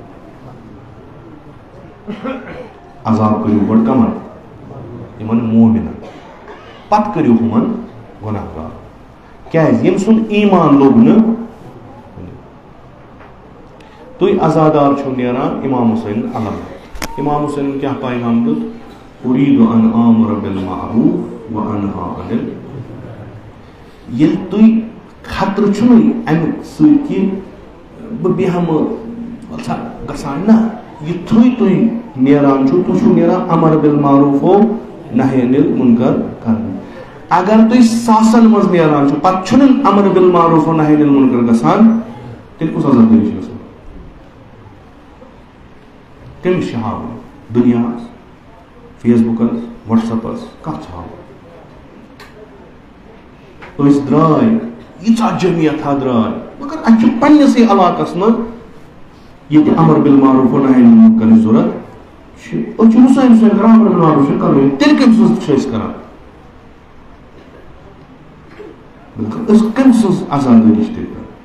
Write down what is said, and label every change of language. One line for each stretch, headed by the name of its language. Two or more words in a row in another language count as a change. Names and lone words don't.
Kashmiri: عذاب کٔرِو گۄڈٕ کمن یِمن مومِنن پتہٕ کٔرِو ہُمن گۄناہ گار کیٛازِ ییٚمہِ سُنٛد ایٖمان لوٚگ نہٕ تُہۍ عزادار چھُو نیران امام حسین علم امام حسین کیا پیغام دیُت
Arabic: اُریٖدُ ان آمُر بالمعروف وانہا عن المنکر
Kashmiri: ییٚلہِ تُہۍ خطرٕ چھُنہ امہِ سۭتۍ کہِ بہٕ بیٚہمہٕ گژھان نہ یُتھُے تُہۍ نیران چھُو تُہۍ چھُو نیران
Arabic: امر بالمعروف و نہی عن المنکر
Kashmiri: کرنہِ اگر تُہۍ ساسن منٛز نیران چھُو پتہٕ چھُنہٕ
Arabic: امر بالمعروف و نہی عن المنکر
Kashmiri: گژھان تیٚلہِ کُس عزادٲری چھِ گژھان کٔمِس چھِ ہاوُن دُنیاہس فیس بُکس واٹس ایپس کتھ چھِ ہاوُن أسۍ درٛاے ییٖژاہ جمعیتھا درٛاے مگر اَسہِ چھُ پننِسٕے علاقس منٛز ییٚتہِ
Arabic: امر بالمعروف و نہی عن المنکرٕچ
Kashmiri: ضروٗرت چھِ أسۍ چھِ حُسین حُسین کران
Arabic: امر بالمعروف
Kashmiri: چھِ کرُن تیٚلہِ کٔمۍ سٕنٛز چھِ أسۍ کران بِلکُل أسۍ کٔمۍ سٕنٛز آزادٲری چھِ تیٚلہِ کران